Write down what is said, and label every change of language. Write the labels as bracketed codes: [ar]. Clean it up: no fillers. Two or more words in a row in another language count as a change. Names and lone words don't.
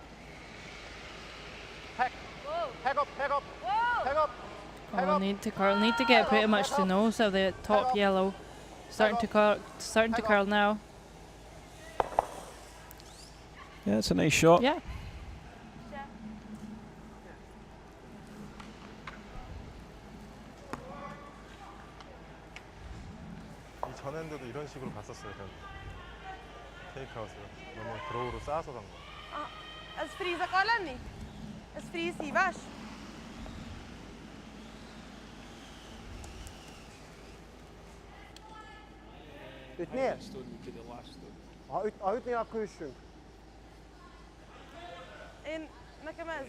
[ko] 핵. 핵업, 핵업. 핵업. [en] Carl need to get pretty much to nose of the top yellow. Starting to curl now. Yeah, it's a nice shot. Yeah. [ko] 이 전엔드도 이런 식으로 갔었어요, 전. 테이크아웃을 너무 드로우로 쌓아서 간 거. [hu] Ez freeze akar lenni? Ez freeze hívás? Ütnél? Ha ütnél, akkor üssünk. Nekem ez.